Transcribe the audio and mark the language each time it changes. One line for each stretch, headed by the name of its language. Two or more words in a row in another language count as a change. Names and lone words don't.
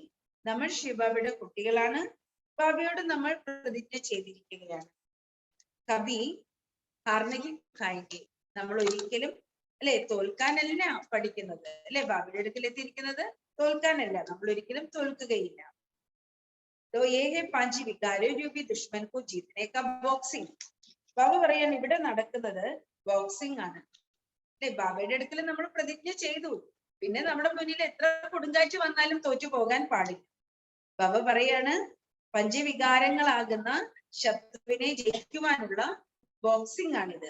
Malayalam: നമ്മൾ ശിവബാബയുടെ കുട്ടികളാണ്, ബാബയോട് നമ്മൾ പ്രതിജ്ഞ ചെയ്തിരിക്കുകയാണ്. കവി ഹാർനകി ഖായെങ്കിൽ. നമ്മൾ ഒരിക്കലും അല്ലെ തോൽക്കാനല്ല പഠിക്കുന്നത്. അല്ലെ, ബാബയുടെ അടുക്കൽ എത്തിയിരിക്കുന്നത് തോൽക്കാനല്ല. നമ്മൾ ഒരിക്കലും തോൽക്കുകയില്ല.
Hindi: तो ये है पांच विकारों रूपी दुश्मन को जीतने का बॉक्सिंग.
Malayalam: ബാബ പറയാൻ ഇവിടെ നടക്കുന്നത് ബോക്സിംഗ് ആണ്. അല്ലെ, ബാബയുടെ അടുക്കൽ നമ്മൾ പ്രതിജ്ഞ ചെയ്തു, പിന്നെ നമ്മുടെ മുന്നിൽ എത്ര കൊടുങ്കാറ്റ് വന്നാലും തോറ്റു പോകാൻ പാടില്ല. ബാബ പറയാണ്, പഞ്ചവികാരങ്ങളാകുന്ന ശത്രുവിനെ ജയിക്കുവാനുള്ള ബോക്സിംഗ് ആണിത്.